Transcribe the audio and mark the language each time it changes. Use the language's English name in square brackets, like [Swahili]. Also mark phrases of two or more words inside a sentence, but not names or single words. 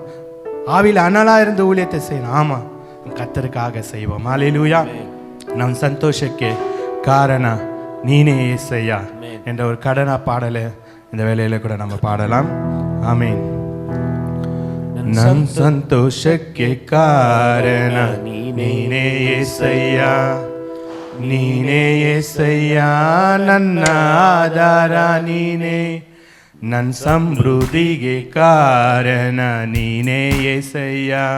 [Tamil] ஆவியில் அனலாக இருந்து ஊழியத்தை செய்யணும். ஆமாம், கர்த்தருக்காக செய்வோம். அல்லேலூயா. நம் சந்தோஷಕ್ಕೆ காரண நீனே ஏசையா என்ற ஒரு கடனா பாடலை இந்த வேளையில கூட நம்ம பாடலாம். ஆமீன். [Kannada] நம் ಸಂತೋಷಕ್ಕೆ ಕಾರಣ ನೀನೇ ಏಸಯ್ಯ, ನೀನೇ ಏಸಯ್ಯ, ನನ್ನ ಆಧಾರ ನೀನೇ, ನನ್ನ ಸಮೃದ್ಧಿಗೆ ಕಾರಣ ನೀನೇ ಏಸಯ್ಯ,